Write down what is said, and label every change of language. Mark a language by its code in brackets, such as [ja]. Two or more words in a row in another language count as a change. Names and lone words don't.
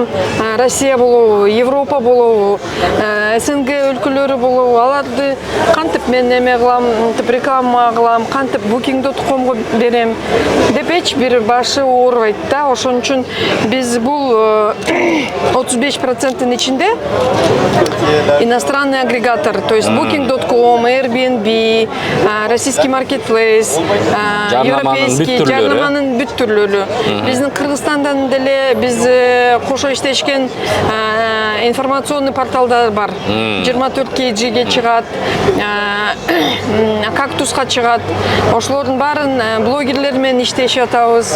[ky] Россия болобу, Европа болобу, СНГ өлкөлөрү болобу, аларды кантип мен эме кылам, реклама кылам, кантип booking.com'го берем деп эч бир башы оорубайт да. Ошон үчүн биз бул 35%-ын ичинде [ru] иностранный агрегатор, то есть [ky] booking.com, Airbnb, [ru] российский маркетплейс, европейский [ky] жарнаманын бүт түрлөрү. Биздин Кыргызстандан деле биз кошо иштешкен информационный порталдар бар. 24 kg'ге чыгат, кактуска чыгат. Ошолордун баарын блогерлер менен иштешип атабыз.